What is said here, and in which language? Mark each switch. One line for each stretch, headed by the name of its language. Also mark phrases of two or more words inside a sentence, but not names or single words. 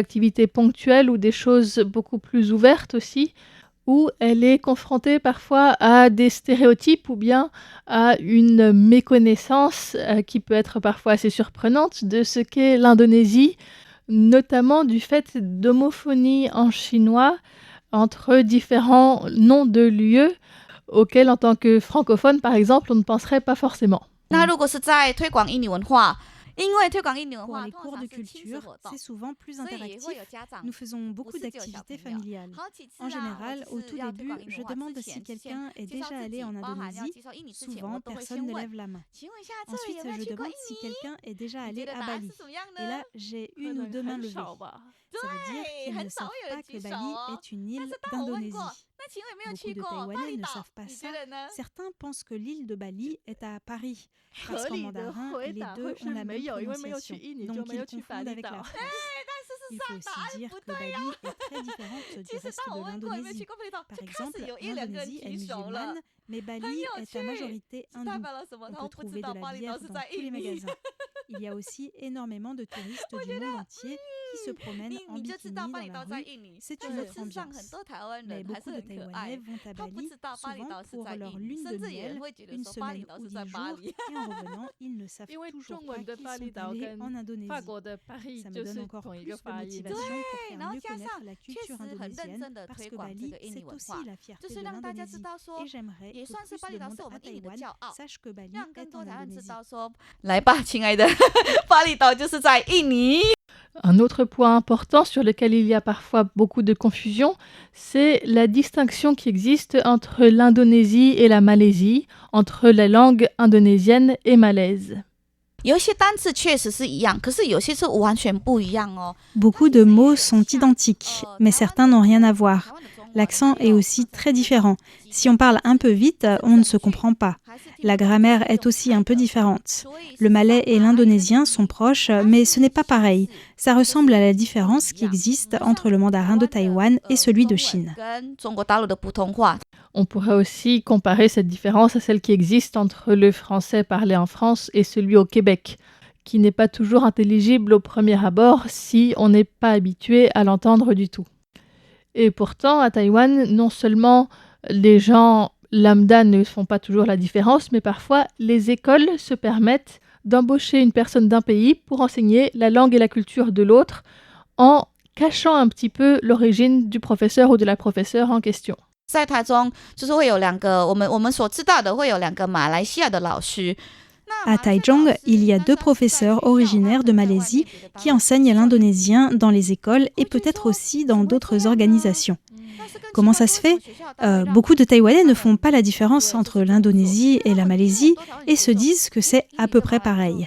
French: activités ponctuelles ou des choses beaucoup plus ouvertes aussi, où elle est confrontée parfois à des stéréotypes ou bien à une méconnaissance qui peut être parfois assez surprenante de ce qu'est l'Indonésie, notamment du fait d'homophonie en chinois entre différents noms de lieux auxquels, en tant que francophone, par exemple, on ne penserait pas forcément.
Chinese: 那如果是在推广印尼文化，因为推广印尼文
French: Pour
Chinese: 化
French: les
Chinese: 通
French: cours
Chinese: 常
French: de
Chinese: 是亲子
French: culture,
Chinese: 活动，
French: c'est souvent plus
Chinese: 所以也会
French: interactif.
Chinese: 有家长
French: Nous faisons beaucoup
Chinese: 不是只有小
French: d'activités
Chinese: 朋友
French: familiales.
Chinese: 好几次
French: En
Chinese: 啊，
French: général,
Chinese: 我
French: au
Chinese: 就
French: tout
Chinese: 是要推
French: début,
Chinese: 广印尼
French: je
Chinese: 文化
French: demande
Chinese: 之
French: si
Chinese: 前，
French: quelqu'un
Chinese: 先
French: est
Chinese: 介绍
French: déjà
Chinese: 自
French: allé
Chinese: 己，
French: en
Chinese: 包含要
French: Indonésie.
Chinese: 介绍印尼之前，我
French: Souvent,
Chinese: 都会
French: personne
Chinese: 先
French: ne
Chinese: 问，
French: lève la main.
Chinese: 请问一下，这里
French: Ensuite,
Chinese: 有没有
French: je
Chinese: 去过
French: demande
Chinese: 印
French: si
Chinese: 尼？
French: quelqu'un est déjà
Chinese: 你觉
French: allé
Chinese: 得
French: à
Chinese: 答案是
French: Bali.
Chinese: 怎么样
French: Et là,
Chinese: 呢？
French: j'ai
Chinese: 可
French: une ou
Chinese: 能
French: deux mains
Chinese: 很
French: levées.
Chinese: 少吧。
French: Ça veut dire
Chinese: 对，
French: qu'ils
Chinese: 很
French: ne
Chinese: 少
French: savent
Chinese: 会有人
French: pas
Chinese: 举
French: que
Chinese: 手
French: Bali
Chinese: 哦。
French: est une
Chinese: 但
French: île
Chinese: 是当我问过，
French: d'Indonésie.
Chinese: 那请问有没有
French: Beaucoup
Chinese: 去
French: de
Chinese: 过巴
French: Taïwanais
Chinese: 厘
French: ne
Chinese: 岛
French: savent？ pas
Chinese: 你
French: ça.
Chinese: 觉得呢？
French: Certains pensent que l'île de Bali est à Paris.
Chinese: 合
French: Parce qu'en
Chinese: 理的
French: mandarin,
Chinese: 回
French: les
Chinese: 答
French: deux
Chinese: 会
French: ont
Chinese: 是
French: la
Chinese: 没
French: même
Chinese: 有，因为没有去
French: prononciation.
Chinese: 印尼就
French: Donc
Chinese: 没有
French: ils
Chinese: 去巴
French: confondent
Chinese: 厘
French: avec
Chinese: 岛
French: la。France.
Chinese: 但事实
French: Il
Chinese: 上
French: faut
Chinese: 答案
French: aussi dire
Chinese: 不
French: que
Chinese: 对呀、
French: Bali est très différente
Chinese: 即
French: du
Chinese: 使
French: reste
Chinese: 当
French: de
Chinese: 我问过有没有去
French: l'Indonésie.
Chinese: 过巴厘岛，
French: Par
Chinese: 就开始
French: exemple,
Chinese: 有一两个人
French: l'Indonésie est
Chinese: 举手了，
French: musulmane, mais
Chinese: 很
French: Bali
Chinese: 有
French: est
Chinese: 趣
French: à。majorité
Chinese: 是代
French: hindoue.
Chinese: 表了什么？
French: On
Chinese: 他
French: peut
Chinese: 们不知
French: trouver
Chinese: 道
French: de
Chinese: 巴
French: la
Chinese: 厘岛
French: bière
Chinese: 是
French: dans
Chinese: 在
French: tous les
Chinese: 印尼。
French: magasins. Il y a aussi énormément de touristes du monde entier qui se promènent
Chinese: 你
French: en
Chinese: 你就知
French: bikini
Chinese: 道
French: dans
Chinese: 巴厘
French: la
Chinese: 岛在
French: rue.
Chinese: 印尼，
French: C'est
Chinese: 但
French: une
Chinese: 是
French: autre
Chinese: 事实上很
French: ambiance.
Chinese: 多台湾
French: Mais
Chinese: 人还是
French: beaucoup de
Chinese: 很可爱
French: Taïwanais，vont à
Chinese: 他不
French: Bali,
Chinese: 知道巴厘
French: souvent
Chinese: 岛是
French: pour
Chinese: 在
French: leur
Chinese: 印尼，
French: lune
Chinese: 甚
French: de
Chinese: 至有人
French: miel,
Chinese: 会觉得
French: une
Chinese: 说巴厘
French: semaine
Chinese: 岛
French: ou
Chinese: 是在
French: 10
Chinese: 巴
French: jours,
Chinese: 黎。
French: et en revenant, ils ne savent
Chinese: 因为
French: toujours
Chinese: 中
French: pas
Chinese: 文的
French: qu'ils
Chinese: 巴厘
French: sont
Chinese: 岛
French: allés
Chinese: 跟
French: en
Chinese: 法
French: Indonésie.
Chinese: 国的 Paris
French: Ça me
Chinese: 就
French: donne
Chinese: 是
French: encore
Chinese: 同一
French: plus
Chinese: 个
French: de
Chinese: 发音的。
French: motivation pour
Chinese: 对，
French: faire
Chinese: 然后
French: mieux
Chinese: 加上
French: connaître la
Chinese: 确
French: culture
Chinese: 实很认
French: indonésienne,
Chinese: 真的
French: parce
Chinese: 推
French: que
Chinese: 广这
French: Bali,
Chinese: 个印尼
French: c'est
Chinese: 文
French: aussi
Chinese: 化，
French: la
Chinese: 就
French: fierté
Chinese: 是
French: de
Chinese: 让大家知
French: l'Indonésie.
Chinese: 道说
French: Et，j'aimerais
Chinese: 也
French: que
Chinese: 算是
French: plus
Chinese: 巴
French: de
Chinese: 厘岛
French: monde
Chinese: 是我
French: à
Chinese: 们印尼的
French: Taïwan
Chinese: 骄傲，
French: sache que Bali
Chinese: 让更
French: est
Chinese: 多
French: en
Chinese: 台湾人知
French: Indonésie.
Chinese: 道说，来吧，亲爱的，巴厘岛就是在印尼。
French: Un autre point important sur lequel il y a parfois beaucoup de confusion, c'est la distinction qui existe entre l'Indonésie et la Malaisie, entre la langue indonésienne et malaise.
Chinese: 有一些单词确实是一样，可是有些是完全不一样哦。
French: Beaucoup de mots sont identiques, mais certains n'ont rien à voir. L'accent est aussi très différent. Si on parle un peu vite, on ne se comprend pas. La grammaire est aussi un peu différente. Le malais et l'indonésien sont proches, mais ce n'est pas pareil. Ça ressemble à la différence qui existe entre le mandarin de Taïwan et celui de Chine.
Chinese: 跟中国大陆的普通话。
French: On pourrait aussi comparer cette différence à celle qui existe entre le français parlé en France et celui au Québec, qui n'est pas toujours intelligible au premier abord si on n'est pas habitué à l'entendre du tout. Et pourtant, à Taïwan, non seulement les gens lambda ne font pas toujours la différence, mais parfois les écoles se permettent d'embaucher une personne d'un pays pour enseigner la langue et la culture de l'autre en cachant un petit peu l'origine du professeur ou de la professeure en question.
Chinese: 在台中就是会有两个，我们所知道的会有两个马来西亚的老师。
French: À Taichung, il y a 2 professeurs originaires de Malaisie qui enseignent l'indonésien dans les écoles et peut-être aussi dans d'autres organisations. Comment ça se fait? Beaucoup de Taïwanais ne font pas la différence entre l'Indonésie et la Malaisie et se disent que c'est à peu près pareil.